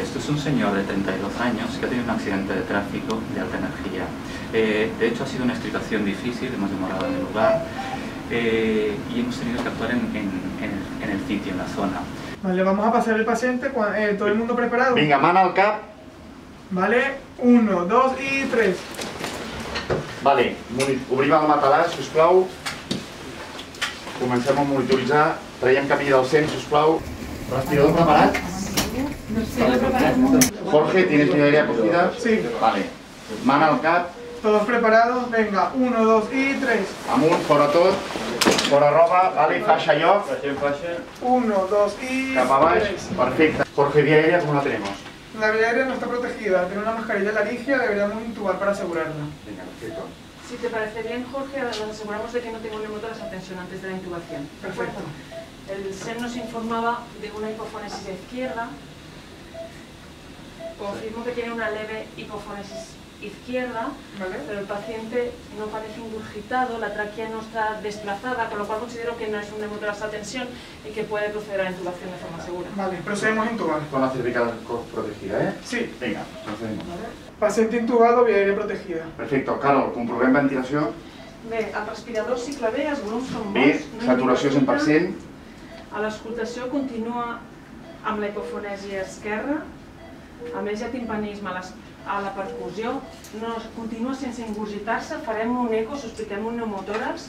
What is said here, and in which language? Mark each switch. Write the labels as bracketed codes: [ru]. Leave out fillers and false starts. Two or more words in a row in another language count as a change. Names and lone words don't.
[es] Esto es un señor de 32 años que ha tenido un accidente de tráfico de alta energía. De hecho, ha sido una extricación difícil, hemos demorado en el lugar y hemos tenido que actuar en el sitio, en la zona. Vale, vamos a pasar el paciente, todo el mundo preparado. [ca] Vinga, mano al cap. [es] Vale, 1, 2 y 3. [ca] Vale, obrim el matalàs, sisplau. Comencem a monitoritzar. Traiem camí del 100, sisplau. ¿Respirador preparat? [es] Jorge, ¿tienes vía aérea cogida? Sí. [ca] Vale. Mano al cap. [es] Todos preparados, venga, 1, 2 y 3. [ca] Amunt, fora tot. Fora roba, vale, faixa lloc. [es] 1, 2 y 3. [ca] Cap a baix, perfecte. [es] Jorge, vía aérea, ¿cómo la tenemos? La vía aérea no está protegida, tiene una mascarilla laríngea, deberíamos intubar para asegurarla. Venga, perfecto. Si te parece bien, Jorge, nos aseguramos de que no tenga un neumotórax a tensión antes de la intubación. Perfecto. El SEM nos informaba de una hipofonesis izquierda. Confirmo que tiene una leve hipofonesis izquierda, pero el paciente no parece ingurgitado, la tráquea no está desplazada, con lo cual considero que no es un neumotórax a tensión y que puede proceder a la intubación de forma segura. Vale, procedemos a intubar. Con la cervical protegida, ¿eh? Sí. Venga, procedemos. Paciente intubado, vía aérea protegida. Perfecto. [ca] Carol, comprovem ventilació. Bé, el respirador cicle bé, els volums són Bé, bons. saturació 100%. A l'escoltació continua amb la hipofonèsia esquerra, a més hi ha timpanisme a la percussió, continua sense ingurgitar-se, farem un eco, sospitem un pneumotòrax.